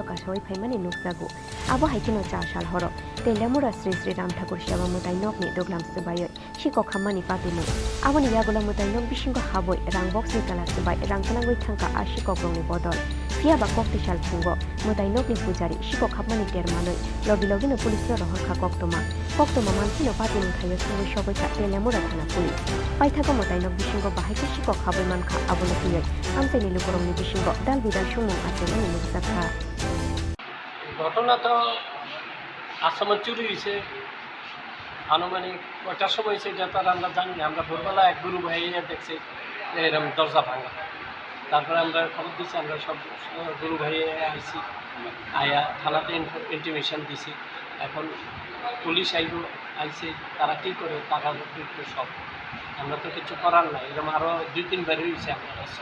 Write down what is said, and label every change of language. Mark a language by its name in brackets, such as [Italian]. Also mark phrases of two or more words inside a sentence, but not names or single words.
[Kok Borok] ka soi phaimani nukjagu abo haikeno cha shalhoro telemura Sri Ram Thakur Seba mutai nokni doglam subayoi shikok khamani patimung aboni yagola mutai nok bishingo haboi rang box ni tala subai rang tlanggoi thangka ashikok rongni botol Fia bakok tishal pungo, mutai nokni pujari, shikok hapmani termanoi, logi no pulis no rohorka koktoma mansino pati mungkhayo sungo shogoi ka telemura thana pulis. Paithago mutai nok bishingo bahaike shikok haboi mankha abono tuyoi, amseni lukurongni bishingo dal bidal sumung asemani nukjakha. [Bangla] ঘটনা তো আসামে চুরি হয়েছে আনুমানিক কয়টার সময় হয়েছে এটা তো আমরা জানি না আমরা ভোরবেলা এক গুরু ভাইয়া দেখছি এরকম দরজা ভাঙা তারপরে আমরা খবর দিচ্ছি আমরা সব গুরু ভাইয়ে আইছি আয়া থানাতে ইন্টিমেশন দিছি এখন পুলিশ আইছে তারা কী করে টাকা সব আমরা তো কিছু করার নাই এরকম আরও 2-3 বার হয়েছে আমার কাছে